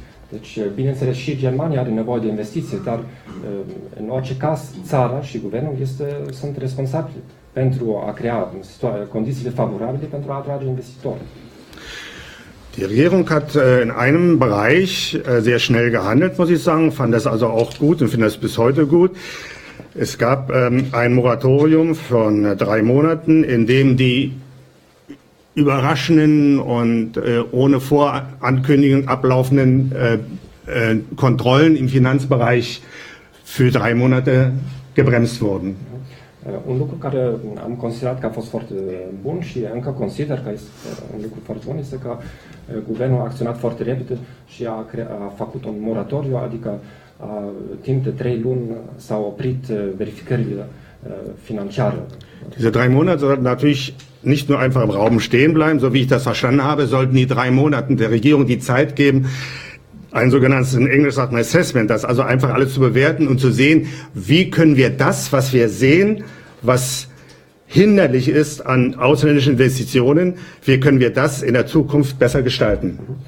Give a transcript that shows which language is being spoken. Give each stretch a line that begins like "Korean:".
Romanian: Deci, bineînțeles, și Germania are nevoie de investiții, dar în orice caz, țara și guvernul sunt responsabili pentru a crea condițiile favorabile pentru a atrage investitori.
German: Die Regierung hat in einem Bereich sehr schnell gehandelt, muss ich sagen, fand das also auch gut und finde das bis heute gut. Es gab ein Moratorium von 3 Monaten, in dem die überraschenden und ohne Vorankündigung ablaufenden Kontrollen im Finanzbereich für 3 Monate gebremst wurden.
Romanian: Un lucru care am considerat că a fost foarte bun și încă consider că este un lucru foarte bun este că guvernul a acționat foarte repede și a făcut un moratoriu, adică timp de 3 luni s-au oprit verificările financiare.
German: Diese 3 Monate sollten natürlich nicht nur einfach im Raum stehen bleiben, so wie ich das verstanden habe, sollten die 3 Monate der Regierung die Zeit geben, ein sogenanntes, in Englisch sagt man Assessment, das also einfach alles zu bewerten und zu sehen, wie können wir das, was wir sehen, was hinderlich ist an ausländischen Investitionen, wie können wir das in der Zukunft besser gestalten.